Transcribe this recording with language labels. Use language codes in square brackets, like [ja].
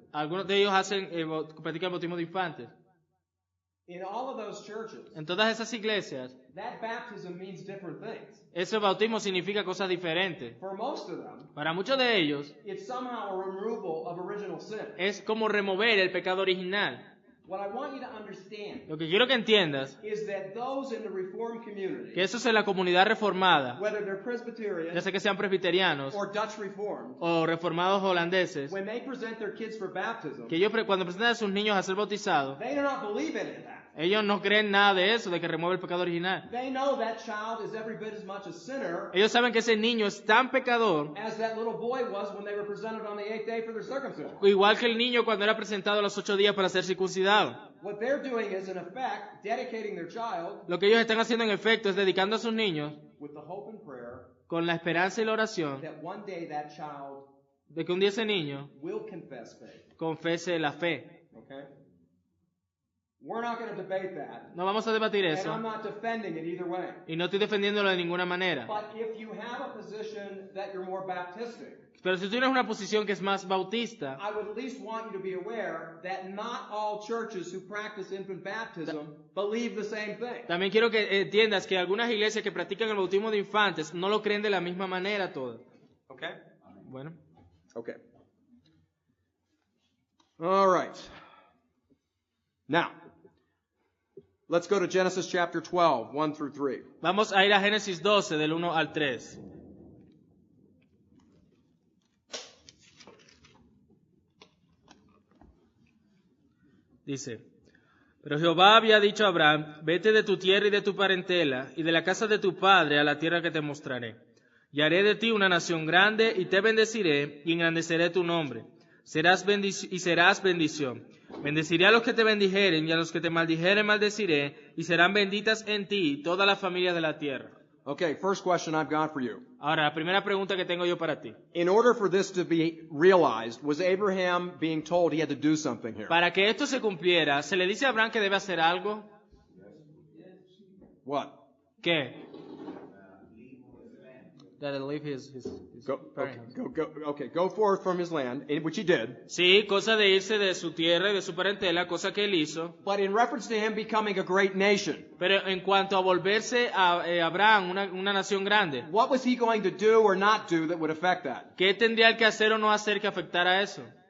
[es] Algunos de ellos practican el bautismo de infantes. [en] In all of those churches, [es] En todas esas iglesias, [en] that baptism means different things. [es] ese bautismo significa cosas diferentes. [en] For most of them, [es] Para muchos de ellos, [en] it's somehow a removal of original sin. [es] es como remover el pecado original. [en] What I want you to understand [es] Lo que quiero que entiendas, [en] is that those in the Reformed community, [es] que eso es en la comunidad reformada, [en] whether they're Presbyterian [es] ya sea que sean presbiterianos [en] or Dutch Reformed, [es] o reformados holandeses, [en] when they present their kids for baptism, [es] que ellos cuando presentan a sus niños a ser bautizados, [en] they do not believe any of that. [es] ellos no creen nada de eso, de que remueve el pecado original. [en] They know that child is every bit as much a sinner [es] Ellos saben que ese niño es tan pecador, [en] as that little boy was when they were presented on the 8th day for their circumcision. [es] igual que el niño cuando era presentado a los 8 días para ser circuncidado. [en] What they're doing is, in effect, dedicating their child [es] Lo que ellos están haciendo en efecto es dedicando a sus niños [en] with the hope and prayer [es] con la esperanza y la oración [en] that one day that child [es] de que un día ese niño [en] will confess faith. [es] confese la fe. [en] Okay? We're not going to debate that. [es] No vamos a debatir [en] And [es] eso. [en] I'm not defending it either way. [es] Y no estoy defendiéndolo de ninguna manera. [en] But if you have a position that you're more Baptistic, [es] Pero si tú tienes una posición que es más bautista, [en] I would at least want you to be aware that not all churches who practice infant baptism believe the same thing. [es] también quiero que entiendas que algunas iglesias que practican el bautismo de infantes no lo creen de la misma manera todas. [en] Okay? [es] Bueno, [en] Okay. All right. Now, let's go to Genesis chapter 12, 1 through 3. [es] vamos a ir a Génesis 12 del 1 al 3. Dice, pero Jehová había dicho a Abraham, vete de tu tierra y de tu parentela y de la casa de tu padre a la tierra que te mostraré. Y haré de ti una nación grande y te bendeciré y engrandeceré tu nombre. Serás bendición. Bendeciré a los que te bendijeren y a los que te maldijeren maldeciré y serán benditas en ti todas las familias de la tierra. [en] Okay, first question I've got for you. [es] Ahora, la primera pregunta que tengo yo para ti. [en] In order for this to be realized, was Abraham being told he had to do something here? [es] Para que esto se cumpliera, ¿se le dice a Abraham que debe hacer algo? [en] What? [es] ¿Qué? [en] That he leave his Go, parents. go forth from his land, which he did. [es] Sí, cosa de irse de su tierra y de su parentela, cosa que él hizo. [en] But in reference to him becoming a great nation, [es] Pero en cuanto a volverse a Abraham una nación grande, [en] what was he going to do or not do that would affect that? [es] ¿qué tendría él que hacer o no hacer que afectara eso?